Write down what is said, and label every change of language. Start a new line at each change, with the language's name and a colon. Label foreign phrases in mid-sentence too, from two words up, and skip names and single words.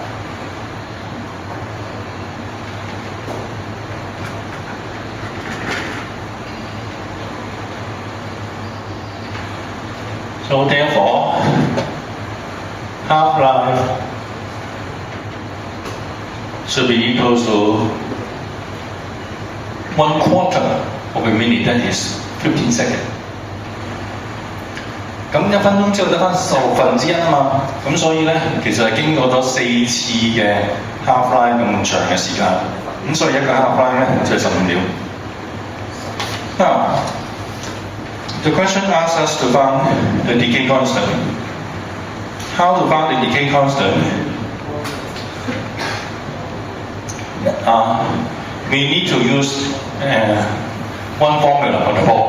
English: So therefore, half-life should be equal to 1/4 of a minute that is 15 seconds。
Cantonese: 咁1分鐘之後得翻1/10啊嘛，咁所以咧其實係經過咗4次嘅
English: half life
Cantonese: 咁長嘅時間，咁所以一個
English: half life
Cantonese: 咧就係15 秒。
English: Now, the question asks us to find the decay constant. How to find the decay constant? We need to use one formula on the board.